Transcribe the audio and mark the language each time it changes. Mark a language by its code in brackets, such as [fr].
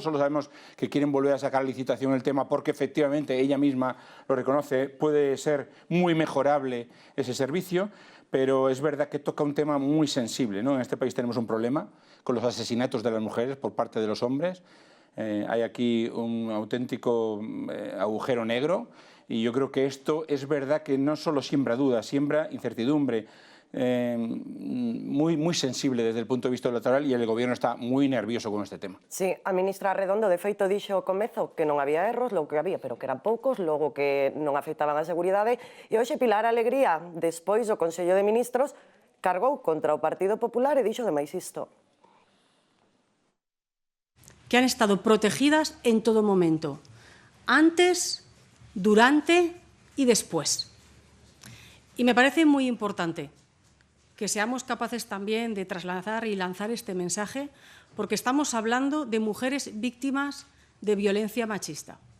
[es] Solo sabemos que quieren volver a sacar a licitación el tema porque efectivamente ella misma lo reconoce, puede ser muy mejorable ese servicio, pero es verdad que toca un tema muy sensible, ¿no? En este país tenemos un problema con los asesinatos de las mujeres por parte de los hombres. Hay aquí un auténtico agujero negro y yo creo que esto es verdad que no solo siembra dudas, siembra incertidumbre, muy sensible desde el punto de vista electoral e el Gobierno está moi nervioso con este tema. [gl] Sí, a ministra Redondo de feito dixo ao comezo que non había erros, logo que había, pero que eran poucos, logo que non afectaban a seguridade, e hoxe Pilar Alegría, despois do Consello de Ministros, cargou contra o Partido Popular e dixo demais isto. [es] Que han estado protegidas en todo momento, antes, durante y después. Y me parece muy importante que seamos capaces también de trasladar y lanzar este mensaje, porque estamos hablando de mujeres víctimas de violencia machista.